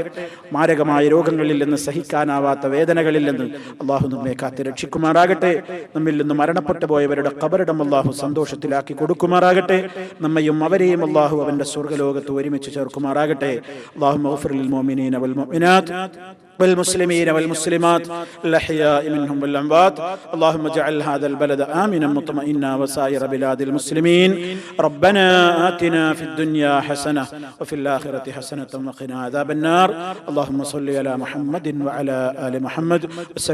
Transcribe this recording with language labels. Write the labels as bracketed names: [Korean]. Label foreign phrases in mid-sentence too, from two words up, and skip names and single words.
[Malayalam] മാരകമായ രോഗങ്ങളിൽ നിന്ന്, സഹിക്കാനാവാത്ത വേദനകളിൽ നിന്ന് അല്ലാഹു നമ്മെ കാത്ത് രക്ഷിക്കുമാറാകട്ടെ. നമ്മിൽ നിന്ന് മരണപ്പെട്ടു പോയവരുടെ ഖബറിടം അല്ലാഹു സന്തോഷത്തിലാക്കി കൊടുക്കുമാറാകട്ടെ. നമ്മയും അവരെയും അല്ലാഹു അവന്റെ സ്വർഗ്ഗലോകത്ത് ഒരുമിച്ച് ചേർക്കുമാറാകട്ടെ. [Arabic] اللهم اغفر للمؤمنين والمؤمنات والمسلمين والمسلمات الأحياء منهم والأموات. اللهم اجعل هذا البلد آمنا مطمئنا وسائر بلاد المسلمين. ربنا آتنا في الدنيا حسنة وفي الآخرة حسنة وقنا عذاب النار. اللهم صل على محمد وعلى آل محمد.